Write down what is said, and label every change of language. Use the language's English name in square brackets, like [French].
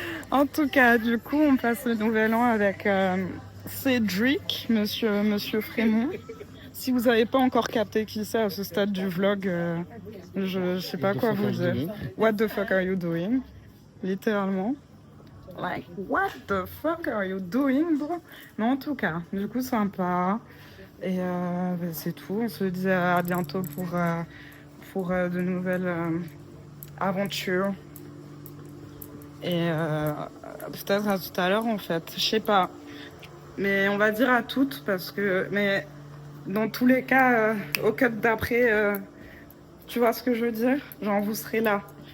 [French] En tout cas, du coup, on passe le nouvel an avec Cédric, monsieur Frémont. Si vous n'avez pas encore capté qui c'est à ce stade du vlog, je sais pas quoi vous dire. [English] What the fuck are you doing? [French] Littéralement. [English] Like, what the fuck are you doing, bro? [French] Mais en tout cas, du coup, sympa. Et c'est tout. On se dit à bientôt pour de nouvelles aventures. Et peut-être à tout à l'heure, en fait. Je sais pas. Mais on va dire à toutes parce que... Mais dans tous les cas, au cut d'après, tu vois ce que je veux dire? Genre, vous serez là.